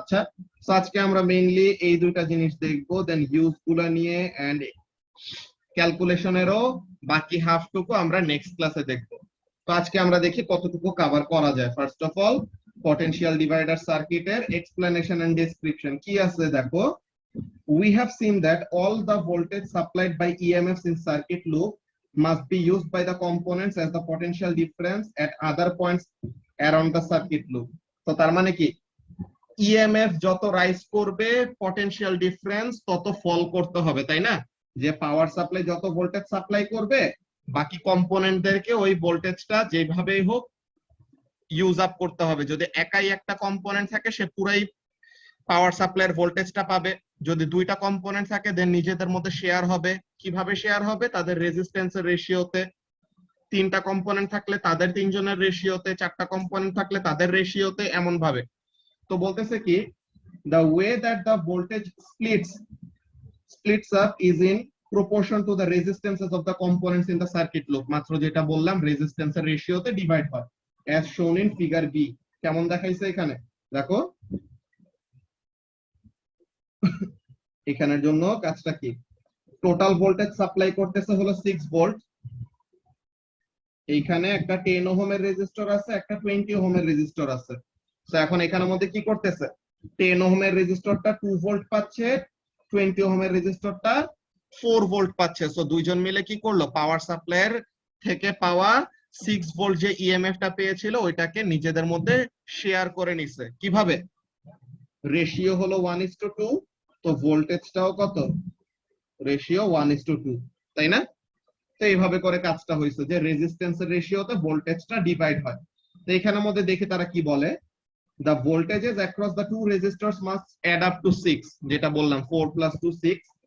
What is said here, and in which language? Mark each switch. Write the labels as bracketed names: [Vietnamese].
[Bangla] আচ্ছা, তো আজকে আমরা মেইনলি এই দুইটা জিনিস দেখবো, দেন ইউজ গুলা নিয়ে এন্ড ক্যালকুলেশনেরও বাকি হাফটুকু আমরা নেক্সট ক্লাসে দেখবো। তো আজকে আমরা দেখি কতটুকু কভার করা যায়। First of all potential divider সার্কিটের এক্সপ্লেনেশন এন্ড ডেসক্রিপশন কি আছে দেখো। [English] We have seen that all the voltage supplied by EMFs in circuit loop must be used by the components as the potential difference at other points around the circuit loop. [Bangla] তো তার মানে কি, EMF যত rise করবে potential difference তত ফল করতে হবে, তাই না? যে পাওয়ার সাপ্লাই যত ভোল্টেজ সাপ্লাই করবে বাকি কম্পোনেন্টদেরকে ওই ভোল্টেজটা যেভাবেই হোক ইউজ আপ করতে হবে। যদি একাই একটা কম্পোনেন্ট থাকে সে পুরাই পাওয়ার সাপ্লাইয়ের ভোল্টেজটা পাবে, যদি দুইটা কম্পোনেন্ট থাকে দেন নিজেদের মধ্যে শেয়ার হবে। কিভাবে শেয়ার হবে? তাদের রেজিস্ট্যান্সের রেশিওতে। তিনটা কম্পোনেন্ট থাকলে তাদের তিনজনের রেশিওতে, চারটা কম্পোনেন্ট থাকলে তাদের রেশিওতে, এমন ভাবে। তো বলতেছে কি [English] the way that the voltage splits up is in proportion to the resistances of the components in the circuit loop. [Bangla] মাত্র যেটা বললাম রেজিস্ট্যান্সের রেশিওতে ডিভাইড হয়, [English] as shown in figure B. [Bangla] কেমন দেখাইছে এখানে দেখো। এখানের জন্য কাজটা কি, টোটাল ভোল্টেজ সাপ্লাই করতেছে হলো 6 ভোল্ট, এইখানে একটা 10 ওহমের রেজিস্টর আছে, একটা 20 ওহমের রেজিস্টর আছে। তো এখন এখানের মধ্যে কি করতেছে, 10 ওহমের রেজিস্টরটা 2 ভোল্ট পাচ্ছে, 20 ওহমের রেজিস্টরটা 4 ভোল্ট পাচ্ছে। সো দুইজন মিলে কি করলো, পাওয়ার সাপ্লাইয়ের থেকে পাওয়া 6 ভোল্ট যে ইএমএফটা পেয়েছিল ওইটাকে নিজেদের মধ্যে শেয়ার করে নিছে। কিভাবে, রেশিও হলো 1:2, তো ভোল্টেজটাও কত, রেশিও 1:2, তাই না? তো এইভাবে করে কাজটা হয়েছে যে রেজিস্ট্যান্সের রেশিওতে ভোল্টেজটা ডিভাইড হয়। তো এখানের মধ্যে দেখি তারা কি বলে, [English] the voltages across the two resistors must add up to 6, [Bangla] যেটা বললাম [English] 4 + 2 6.